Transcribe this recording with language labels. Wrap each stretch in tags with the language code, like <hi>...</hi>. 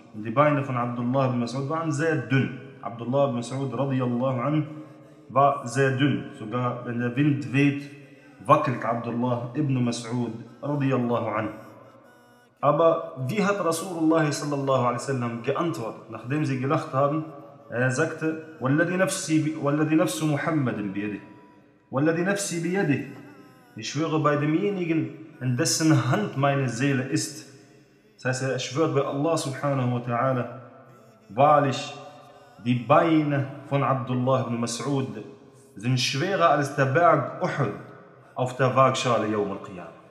<de>Und die Beine von Abdullah ibn Mas'ud waren sehr dünn. Abdullah ibn Mas'ud radiyallahu anhu war sehr dünn. Sogar wenn der Wind weht, wackelt Abdullah ibn Mas'ud radiyallahu anhu. Aber wie hat Rasulullah sallallahu alaihi wasallam geantwortet, nachdem sie gelacht haben? Er sagte,</de> <ar>وَالَّذِي نَفْسُ مُحَمَّدٍ بِيَدِهِ وَالَّذِي نَفْسِ بِيَدِهِ.</ar> <de>Ich schwöre bei demjenigen, in dessen Hand meine Seele ist. Das heißt, er schwört bei Allah subhanahu wa ta'ala, wahrlich, die Beine von Abdullah ibn Mas'ud sind schwerer als der Berg Uhud auf der Waagschale Yawm al-Qiyam.</de>